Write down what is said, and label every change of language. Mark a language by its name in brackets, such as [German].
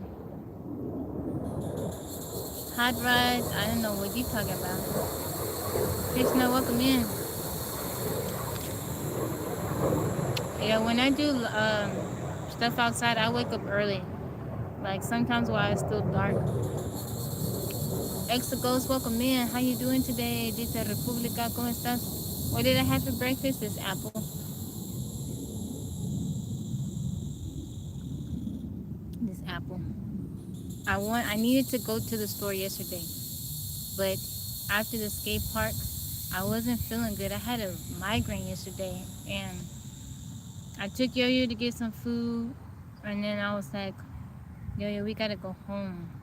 [English] Hot rides, I don't know what you're talking about. Krishna, welcome in. Yeah, when I do stuff outside, I wake up early. Like sometimes while it's still dark. Exagos, welcome in. How you doing today? [Spanish] Dice República, ¿cómo estás? [English] What did I have for breakfast? This apple. This apple. I needed to go to the store yesterday, but after the skate park, I wasn't feeling good. I had a migraine yesterday, and I took Yo-Yo to get some food, and then I was like, Yo-Yo, we gotta go home.